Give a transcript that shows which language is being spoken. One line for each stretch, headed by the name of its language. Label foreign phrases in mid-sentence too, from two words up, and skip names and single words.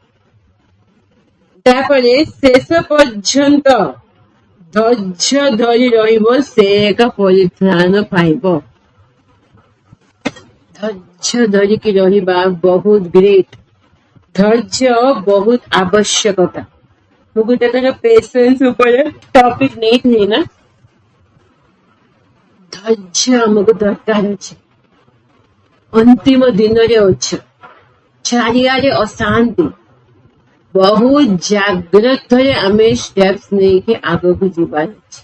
Odia: ତାପରେ ଶେଷ ପର୍ଯ୍ୟନ୍ତ ଧୈର୍ଯ୍ୟ ଧରି ରହିବ ସେ ଏକ ପରିତ୍ରାଣ ପାଇବ। ଧୈର୍ଯ୍ୟ ଧରିକି ରହିବା ବହୁତ ଗ୍ରେଟ। ଧୈର୍ଯ୍ୟ ବହୁତ ଆବଶ୍ୟକତା। ମୁଁ ଗୋଟେ ଥର ପେସେନ୍ସ ଉପରେ ଟପିକ ନେଇଥିଲି ନା, ଧୈର୍ଯ୍ୟ ଆମକୁ ଦରକାର ଅଛି। ଅନ୍ତିମ ଦିନରେ ଅଛ, ଚାରିଆଡେ ଅଶାନ୍ତି, ବହୁତ ଜାଗ୍ରତରେ ଆମେ ଷ୍ଟେପ୍ସ ନେଇକି ଆଗକୁ ଯିବାର ଅଛି।